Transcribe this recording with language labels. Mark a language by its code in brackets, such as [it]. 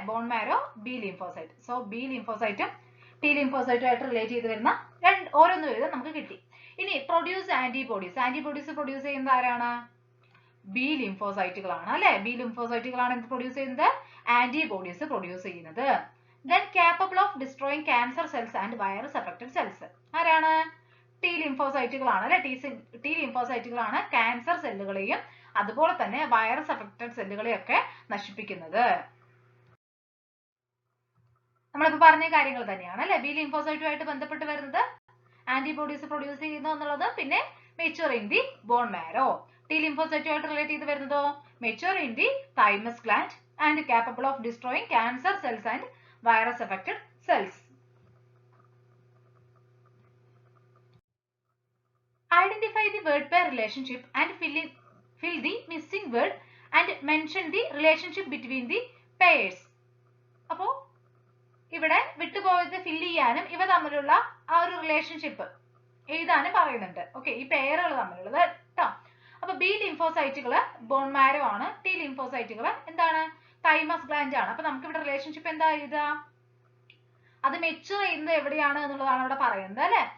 [ml] Bone marrow B lymphocyte. So B ലിംഫോസൈറ്റും T ലിംഫോസൈറ്റുമായിട്ട് relate ചെയ്ത് വരുന്ന ഓരോന്നും എഴുതാൻ നമുക്ക് കിട്ടി. ഇനി പ്രൊഡ്യൂസ് ആന്റിബോഡീസ്. ആന്റിബോഡീസ് പ്രൊഡ്യൂസ് ചെയ്യുന്നത് ആരാണ്? ബി ലിംഫോസൈറ്റുകളാണ് അല്ലെ? ബി ലിംഫോസൈറ്റുകളാണ് എന്ത് പ്രൊഡ്യൂസ് ചെയ്യുന്നത്? ആന്റിബോഡീസ് പ്രൊഡ്യൂസ് ചെയ്യുന്നത്. [en] Then capable of destroying cancer cells and virus affected cells. [ml] ആരാണ്? ടി ലിംഫോസൈറ്റുകളാണ് അല്ലെ? ടി ലിംഫോസൈറ്റുകളാണ് ക്യാൻസർ സെല്ലുകളെയും അതുപോലെ തന്നെ വൈറസ് അഫക്റ്റഡ് സെല്ലുകളെയൊക്കെ നശിപ്പിക്കുന്നത്. നമ്മളിപ്പോ പറഞ്ഞ കാര്യങ്ങൾ തന്നെയാണ് അല്ലെ? ബി ലിംഫോസൈറ്റുമായിട്ട് ബന്ധപ്പെട്ട് വരുന്നത് ആന്റിബോഡീസ് പ്രൊഡ്യൂസ് ചെയ്യുന്നു എന്നുള്ളത്, പിന്നെ [en] Mature in the bone marrow. [ml] T ലിംഫോസൈറ്റുമായിട്ട് relate ചെയ്ത് വരുന്നതോ [en] Mature in the thymus gland and capable of destroying cancer cells and virus affected cells. Identify the word pair relationship and fill the missing word and mention the relationship between the pairs. [ml] അപ്പോൾ ഇവിടെ വിട്ടുപോയത് fill ചെയ്യാനും ഇവ തമ്മിലുള്ള ആ ഒരു relationship എഴുതാനും പറയുന്നുണ്ട്. Okay, ഈ പെയറുകൾ തമ്മിലുള്ളത് കേട്ടോ. അപ്പൊ ബി ലിംഫോസൈറ്റുകൾ ബോൺ മാരോ ആണ്, ടി ലിംഫോസൈറ്റുകൾ എന്താണ്? തൈമസ് ഗ്ലാൻഡ് ആണ്. അപ്പൊ നമുക്ക് ഇവിടെ റിലേഷൻഷിപ്പ് എന്താ എഴുതുക? അത് മെച്യൂർ ചെയ്യുന്നത് എവിടെയാണ് എന്നുള്ളതാണ് ഇവിടെ പറയുന്നത് അല്ലെ?